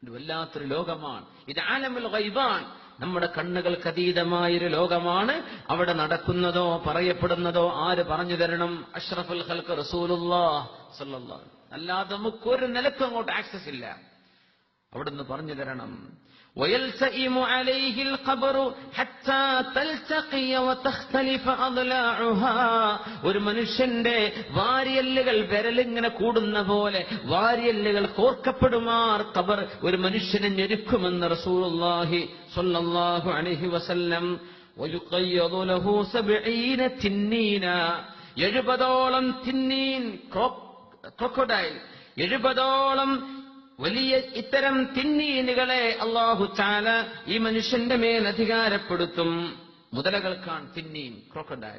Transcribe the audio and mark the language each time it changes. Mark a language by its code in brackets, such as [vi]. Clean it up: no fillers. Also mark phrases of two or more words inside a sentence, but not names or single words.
[ml] ഇത് വല്ലാത്തൊരു ലോകമാണ്, ഇത് [ar] عالم الغيب, [ml] നമ്മുടെ കണ്ണുകൾക്ക് അതീതമായൊരു ലോകമാണ്. അവിടെ നടക്കുന്നതോ പറയപ്പെടുന്നതോ ആര് പറഞ്ഞു തരണം? [ar] أشرف الخلق رسول الله صلى الله عليه وسلم. [ml] അല്ലാതെ നമുക്കൊരു നിലക്കും അങ്ങോട്ട് ആക്സസ് ഇല്ല, അവിടുന്ന് പറഞ്ഞു തരണം. [ar] ويلتئم عليه القبر حتى تلتقي وتختلف أضلاعها. [ml] ഒരു മനുഷ്യന്റെ വാരിയെല്ലുകൾ വിരലിങ്ങനെ കൂടുന്ന പോലെ വാരിയെല്ലുകൾ കോർക്കപ്പെടുമാർ ഖബർ ഒരു മനുഷ്യനെ ഞെരുക്കുമെന്ന് [ar] رسول الله صلى الله عليه وسلم. ويقيض له [ml] 70 തിന്നീന, 70ഓളം തിന്നീൻ, ക്രോക്കഡൈൽ, 70ഓളം വലിയ ഇത്തരം തിന്നീനുകളെ [ar] الله تعالى [ml] ഈ മനുഷ്യന്റെ മേൽ അധികാരപ്പെടുത്തും. മുതലകൾക്കാണ് തിന്നീൻ, ക്രോക്കഡൈൽ.